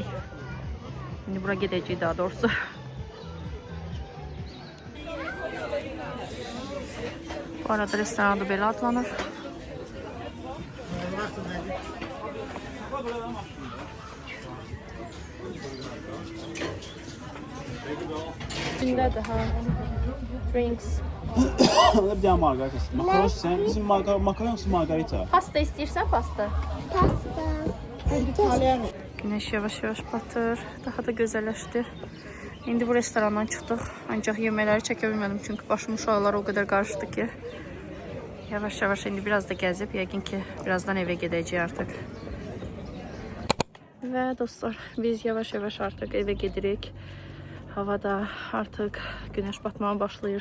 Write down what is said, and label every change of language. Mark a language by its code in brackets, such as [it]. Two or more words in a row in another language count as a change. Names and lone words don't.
[az] İndi bura gedəcəyik daha doğrusu. Bu arada restoran adı belə adlanır. İçindədir ha. Drinks. [tr] Bir tane margarita. Makaron sen bizim makaron yoksa margarita? [az] Pasta istəyirsən pasta? Pasta. Güneş yavaş-yavaş batır. Daha da gözəlləşdi. İndi bu restorandan çıxdıq. Ancaq yeməkləri çəkə bilmədim. Çünki başım uşaqlar o qədər qarışdı ki. Yavaş-yavaş indi biraz da gəzib. Yəqin ki, birazdan evə gedəcəyik artıq. Və dostlar, biz yavaş-yavaş artıq evə gedirik. Havada artıq günəş batmağa başlayır.